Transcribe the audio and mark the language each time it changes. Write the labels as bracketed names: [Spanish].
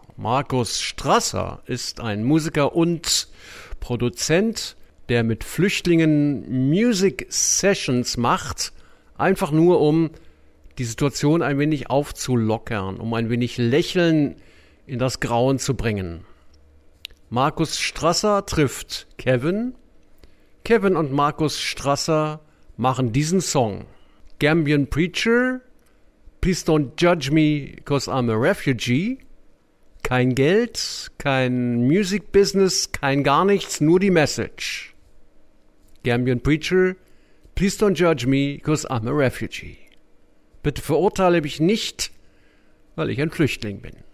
[German] Markus Strasser ist ein Musiker und Produzent, der mit Flüchtlingen Music Sessions macht, einfach nur um die Situation ein wenig aufzulockern, um ein wenig Lächeln in das Grauen zu bringen. Markus Strasser trifft Kevin. Kevin und Markus Strasser machen diesen Song. [English] Gambian Preacher, please don't judge me, cause I'm a refugee. [German] Kein Geld, kein Music Business, kein gar nichts, nur die Message. [English] Gambian Preacher, please don't judge me, cause I'm a refugee. [German] Bitte verurteile mich nicht, weil ich ein Flüchtling bin.